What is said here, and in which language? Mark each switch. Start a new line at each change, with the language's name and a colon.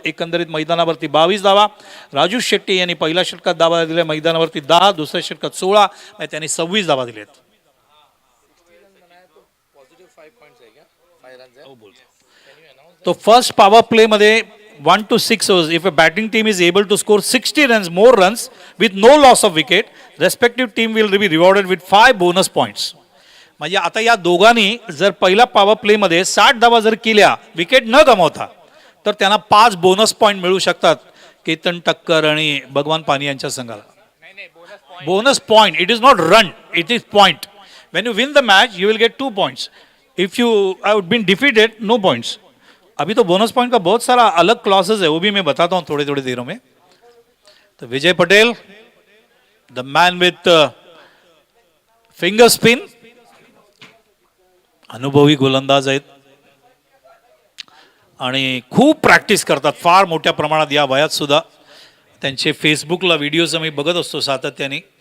Marathi: एकंदरीत मैदानावरती 22 धावा. राजू शेट्टी यांनी पहिल्या षटकात धावा दिल्या, मैदानावरती 10, दुसऱ्या षटकात 16, त्यांनी 26 धावा दिलेत. तो फर्स्ट पॉवर प्ले मध्ये
English: 1 to 6 overs. If a batting team is able to score 60 runs, more runs with no loss of wicket, respective team will be rewarded with 5 bonus points.
Marathi: म्हणजे आता या दोघांनी जर पहिला पॉवर प्ले मध्ये 60 धावा जर केल्या विकेट न गमावता, तर त्यांना 5 बोनस पॉईंट मिळू शकतात केतन टक्कर आणि भगवान पानी यांच्या संघाला.
English: Bonus point, it is not run, it is point. When you win the match you will get 2 points. If you have been defeated, no points.
Hindi: अभी तो बोनस पॉइंट का बहुत सारा अलग क्लॉसेस है, वो भी मैं बताता हूँ थोड़ी थोड़ी देरों में.
Marathi: तो विजय Patel,
English: the man with finger spin,
Marathi: अनुभवी गोलंदाज आहेत आणि खूप प्रॅक्टिस करतात फार मोठ्या प्रमाणात या वयात सुद्धा. त्यांचे फेसबुकला व्हिडिओज मी बघत असतो सातत्याने.